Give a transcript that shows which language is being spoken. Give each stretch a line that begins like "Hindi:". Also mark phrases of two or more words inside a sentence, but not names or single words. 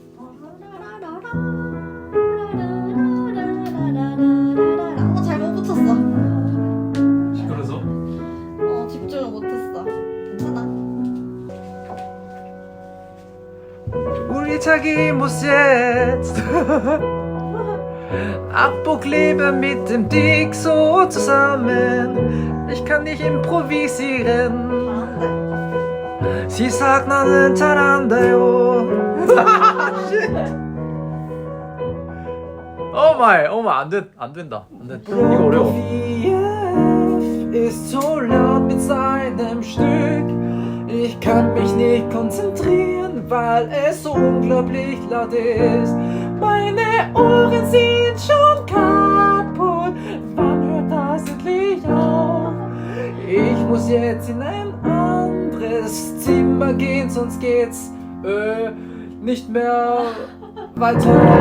Korean: 잘못 붙였어. 시끄러서? 집중을 못했어. 괜찮아. 우리 자기
German: muss jetzt Abkleben mit dem Dick so zusammen. Ich kann nicht improvisieren. Sie sagt
Korean: 나는 잘한다요. 안 된다. 이거 어려워.
German: Ist so laut mit seinem Stück. Ich kann mich nicht konzentrieren, weil es so unglaublich laut ist. Meine Ohren sind schon kaputt. Wann hört das endlich auf? Ich muss jetzt in ein anderes Zimmer gehen, sonst geht's nicht mehr weiter.